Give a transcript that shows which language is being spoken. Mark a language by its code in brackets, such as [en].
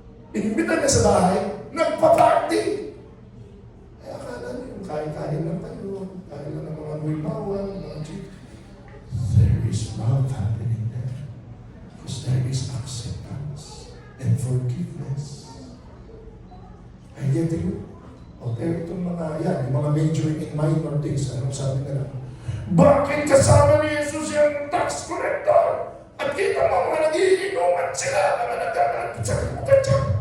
[tl] Inimbita niya sa bahay, nagpa-party. Kaya akala niyo, kain-kain lang tayo, kain lang ng mga wibawan, mga chik. [en] There is love happening there. Because there is acceptance and forgiveness. I get you? [tl] O pero itong mga yan, yung mga [en] majoring in minor things, [tl] anong sabi nila? Bakit kasama ni Jesus yung tax collector? At kita mo mga nagiinuman sila, mga nagkakalit sa kapatid.